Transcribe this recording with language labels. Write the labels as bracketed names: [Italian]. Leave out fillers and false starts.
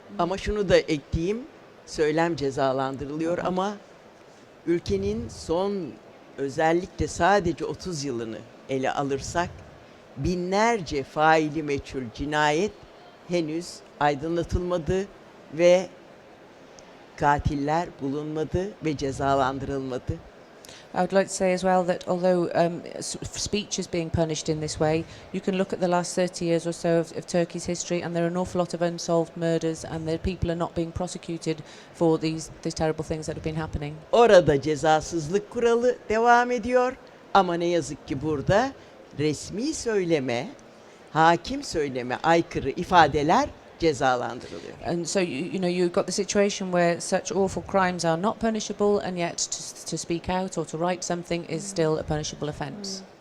[Turkish] Ama şunu da ekleyeyim, söylem cezalandırılıyor ama ülkenin son özellikle sadece 30 yılını ele alırsak binlerce faili meçhul cinayet henüz aydınlatılmadı ve katiller bulunmadı ve cezalandırılmadı. [English] I would like to say as well that although speech is being punished in this way, you can look at the last 30 years or so of Turkey's history, and there are an awful lot of unsolved murders, and the people are not being prosecuted for these terrible things that have been happening. [Turkish] Orada cezasızlık kuralı devam ediyor ama ne yazık ki burada resmi söyleme, hakim söyleme aykırı ifadeler cezalandırılıyor. [English] And so you've got the situation where such awful crimes are not punishable, and yet to speak out or to write something is still a punishable offence.